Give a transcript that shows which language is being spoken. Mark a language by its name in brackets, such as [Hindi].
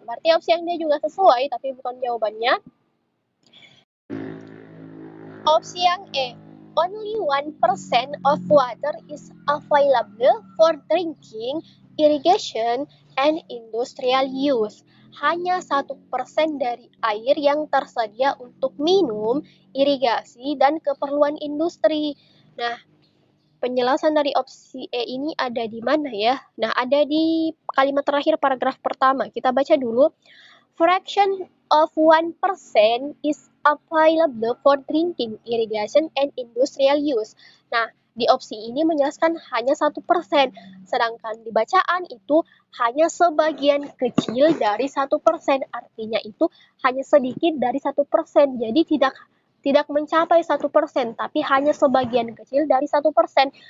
[Indonesian] Berarti opsi yang D juga sesuai, tapi bukan jawabannya. Opsi yang E. [English] Only 1% of water is available for drinking, irrigation, and industrial use. [Indonesian] Hanya 1% dari air yang tersedia untuk minum, irigasi, dan keperluan industri. Nah, penjelasan dari opsi E ini ada di mana ya? Nah, ada di kalimat terakhir paragraf pertama. Kita baca dulu. [English] Fraction of 1% is available for drinking, irrigation, and industrial use. [Indonesian] Nah, di opsi ini menjelaskan hanya 1%, sedangkan di bacaan itu hanya sebagian kecil dari 1%, artinya itu hanya sedikit dari 1%, jadi tidak mencapai 1%, tapi hanya sebagian kecil dari 1%.